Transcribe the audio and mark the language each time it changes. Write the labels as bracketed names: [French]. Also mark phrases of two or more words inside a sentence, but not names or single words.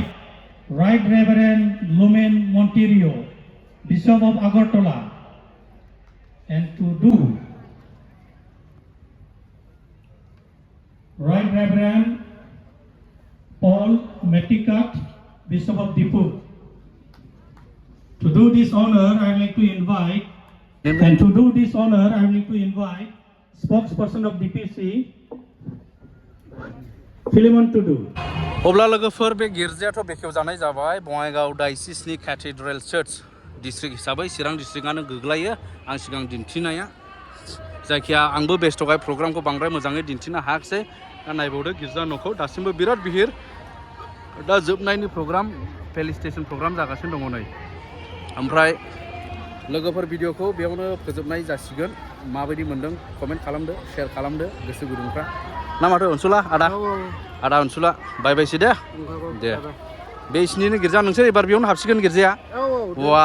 [English] Right Reverend Lumen Monterio, Bishop of Agartala, and to do Right Reverend Paul Metikat, Bishop of Dipu. To do this honor, I would like to invite, spokesperson of DPC, Philemon Tudu. [Bodo] अब्ला लोगोफोर बे गिर्जायाथ' बेखेवजानाय जाबाय बङाइगाव डायसिसनि [English] cathedral church [Bodo] डिस्ट्रिक्ट हिसाबै चिरां डिस्ट्रिक्टआनो गोग्लैयो आं सिगां दिन्थिनाया जायखिया आंबो बेस्थ'खाय प्रग्रामखौ बांद्राय मोजाङै दिन्थिनो हायाखिसै दा नायबावदो गिर्जा न'खौ दासिमबो बिराद बिहिर दा जोबनायनि प्रग्राम [English] felicitation program [Bodo] जागासिनो दङ नै ओमफ्राय लोगोफोर भिडिअखौ बेयावनो फोजोबनाय जासिगोन माबायदि मोन्दों कमेन्ट खालामदो शेयार खालामदो गोसो गुदुंफ्रा ना माथो अनसुला आदा अनसुला बाय बायसै दे बे इसिनिनो गिर्जा नोंसोर एबार बेयावनो हाबसिगोन गिर्जाया वा